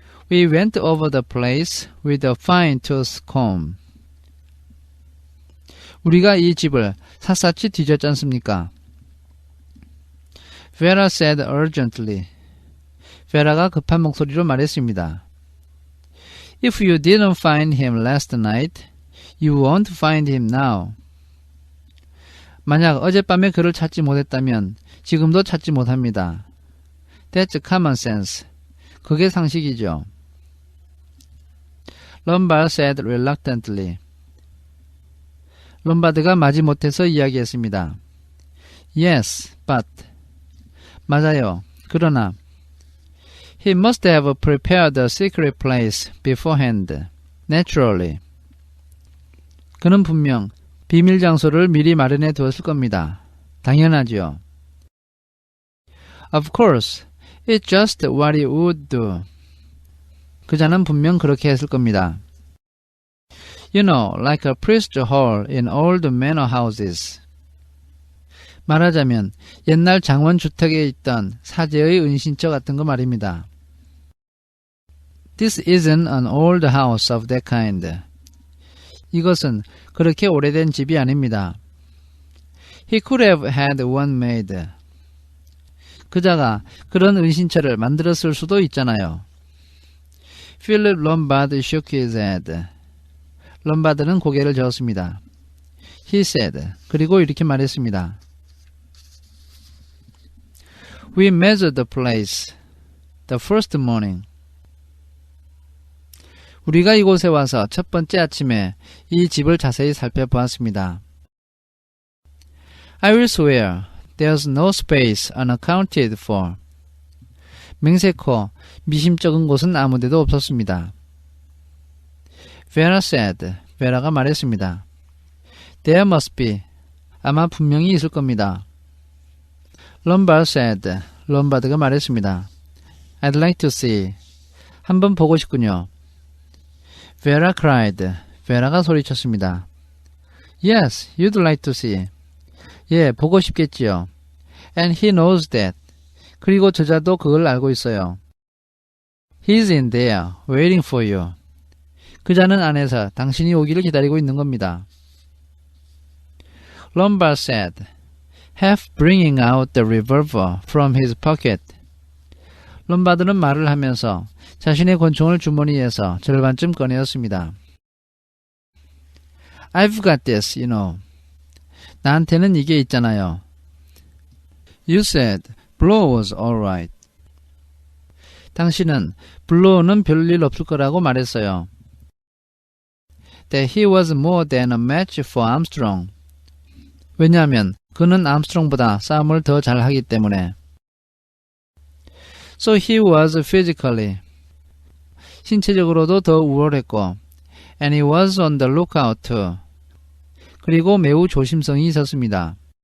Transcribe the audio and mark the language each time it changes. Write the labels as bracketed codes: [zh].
[en] We went over the place with a fine-tooth comb. [ko] 우리가 이 집을 샅샅이 뒤졌지 않습니까? [en] Vera said urgently. [ko] 베라가 급한 목소리로 말했습니다. [en] If you didn't find him last night, you won't find him now. [ko] 만약 어젯밤에 그를 찾지 못했다면 지금도 찾지 못합니다. [en] That's common sense. [ko] 그게 상식이죠. [en] Lombard said reluctantly. [ko] 롬바드가 마지못해서 이야기했습니다. [en] Yes, but. [ko] 맞아요. 그러나 [en] He must have prepared a secret place beforehand. Naturally. [ko] 그는 분명 비밀 장소를 미리 마련해 두었을 겁니다. 당연하지요. [en] Of course, it's just what he would do. [ko] 그자는 분명 그렇게 했을 겁니다. [en] You know, like a priest hall in old manor houses. [ko] 말하자면 옛날 장원 주택에 있던 사제의 은신처 같은 거 말입니다. [en] This isn't an old house of that kind. [ko] 이것은 그렇게 오래된 집이 아닙니다. [en] He could have had one made. [ko] 그자가 그런 은신처를 만들었을 수도 있잖아요. [en] Philip Lombard shook his head. [ko] 롬바드는 고개를 저었습니다. [en] He said. [ko] 그리고 이렇게 말했습니다. [en] We measured the place the first morning. [ko] 우리가 이곳에 와서 첫 번째 아침에 이 집을 자세히 살펴보았습니다. [en] I will swear there's no space unaccounted for. [ko] 맹세코 미심쩍은 곳은 아무데도 없었습니다. [en] Vera said. [ko] 베라가 말했습니다. [en] There must be. [ko] 아마 분명히 있을 겁니다. [en] Lombard said. [ko] 롬바드가 말했습니다. [en] I'd like to see. [ko] 한번 보고 싶군요. [en] Vera cried. [ko] 베라가 소리쳤습니다. [en] Yes, you'd like to see. [ko] 예, 보고 싶겠지요. [en] And he knows that. [ko] 그리고 저자도 그걸 알고 있어요. [en] He's in there, waiting for you. [ko] 그자는 안에서 당신이 오기를 기다리고 있는 겁니다. [en] Lombard said, half bringing out the revolver from his pocket. [ko] 롬바드는 말을 하면서 자신의 권총을 주머니에서 절반쯤 꺼내었습니다. [en] I've got this, you know. [ko] 나한테는 이게 있잖아요. [en] You said blow was alright. [ko] 당신은 블로우는 별일 없을 거라고 말했어요. [en] That he was more than a match for Armstrong. [ko] 왜냐하면 그는 암스트롱보다 싸움을 더 잘하기 때문에. [en] So he was physically. [ko] 신체적으로도 더 우월했고. [en] And he was on the lookout too. [ko] 그리고 매우 조심성이 있었습니다.